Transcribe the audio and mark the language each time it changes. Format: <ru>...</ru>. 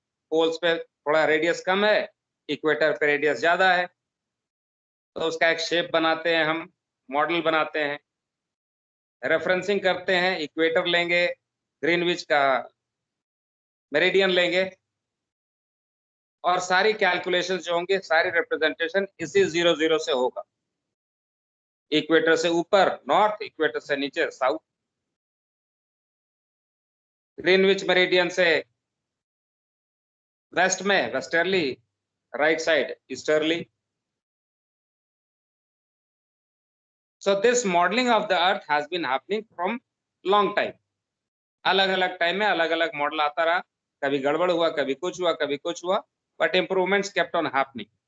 <hi>Poles पे थोड़ा radius कम है, इक्वेटर पे रेडियस ज्यादा है, तो उसका एक शेप बनाते हैं हम, मॉडल बनाते हैं, रेफरेंसिंग करते हैं, इक्वेटर लेंगे, ग्रीनविच का मेरिडियन लेंगे, और सारी कैलकुलेशन जो होंगे, सारी रिप्रेजेंटेशन इसी 0 0 से होगा। इक्वेटर से ऊपर नॉर्थ, इक्वेटर से नीचे साउथ, ग्रीनविच मेरिडियन से वेस्ट में westerly, right side easterly.</hi> <en>So this modeling of the earth has been happening from long time.</en> <hi>अलग अलग टाइम में अलग अलग मॉडल आता रहा, कभी गड़बड़ हुआ, कभी कुछ हुआ, कभी कुछ हुआ,</hi> <en>but improvements kept on happening.</en>